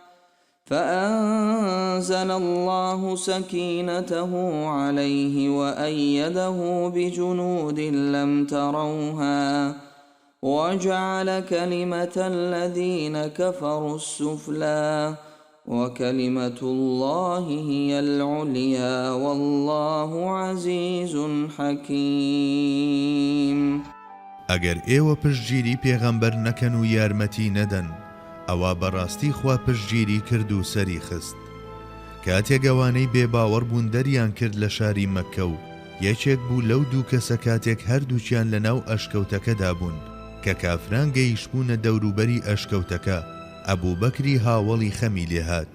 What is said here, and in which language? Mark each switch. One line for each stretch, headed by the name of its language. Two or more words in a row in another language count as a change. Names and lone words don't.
Arabic: فأنزل الله سكينته عليه وأيده بجنود لم تروها وجعل كلمة الذين كفروا السفلى وكلمة الله هي العليا والله عزيز حكيم.
Central Kurdish: ئەگەر ئێوە پشتگیری پێغەمبەر نەکەن و یارمەتی نەدەن ئەوە بەڕاستی خوا پشتگیری کرد و سەری خست. کاتێک ئەوانەی بێباوەڕ بوون دەریان کرد لە شاری مەککە و یەکێک بوو لەو دوو کەسە کاتێک هەردووچیان لەناو ئەشکەوتەکەدا بوون کە کافران گەیشتبوونە دەوروبەری ئەشکەوتەکە، ئەبوو بەکری هاوڵی خەمی لێهات.